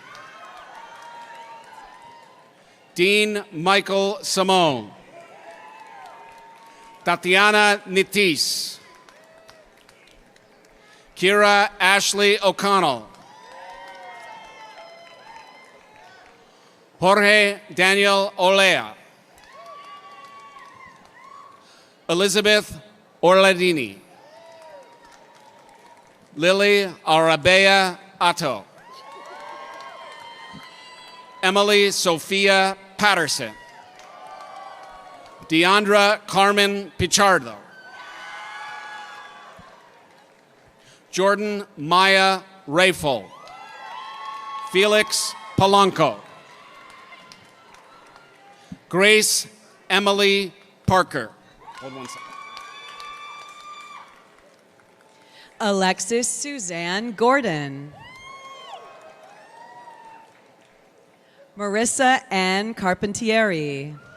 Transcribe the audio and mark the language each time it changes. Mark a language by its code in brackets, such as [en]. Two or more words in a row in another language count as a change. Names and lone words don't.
[en] Dean Michael Simone. Tatiana Nitis. Kira Ashley O'Connell. Jorge Daniel Olea. Elizabeth Orladini. Lily Arabea Atto. Emily Sophia Patterson. Deandra Carmen Pichardo. Jordan Maya Rayful. Felix Polanco. Grace Emily Parker. Hold one second. Alexis Suzanne Gordon. Marissa Ann Carpentieri.